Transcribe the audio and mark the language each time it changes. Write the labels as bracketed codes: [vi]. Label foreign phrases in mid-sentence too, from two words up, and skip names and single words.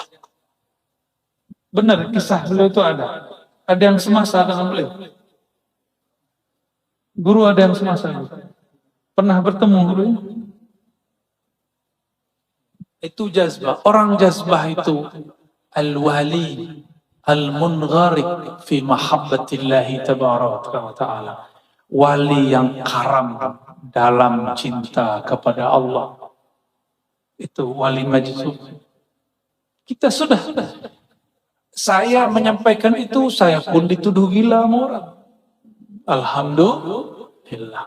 [id] Benar, kisah beliau itu ada. Ada yang semasa dengan beliau. Guru ada yang semasa itu? Pernah bertemu gurunya? Itu jazbah. Orang jazbah itu [ar] الولي المنغرق في محبة الله تبارك وتعالى. [id] Wali yang karam dalam cinta kepada Allah. Itu [ar] ولي مجذوب. [id] Kita sudah. Saya menyampaikan itu, saya pun dituduh gila sama orang. Alhamdulillah.